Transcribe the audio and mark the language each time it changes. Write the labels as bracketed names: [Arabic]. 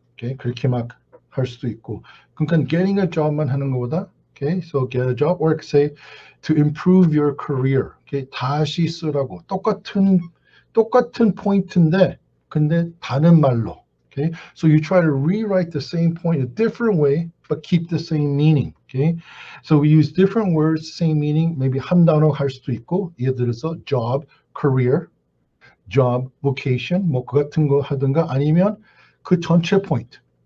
[Korean] Okay, 그렇게 막 할 수도 있고. 그러니까 getting a job만 하는 것보다, [English] okay, so get a job, or say to improve your career. [Korean] Okay, 다시 쓰라고. 똑같은 포인트인데 근데 다른 말로. [English] Okay, so you try to rewrite the same point a different way, but keep the same meaning. Okay, so we use different words, same meaning. [Korean] Maybe 한 단어 할 수도 있고, 예를 들어서 job, career, job, vocation, 뭐 그 같은 거 하든가, 아니면 그 전체 포인트.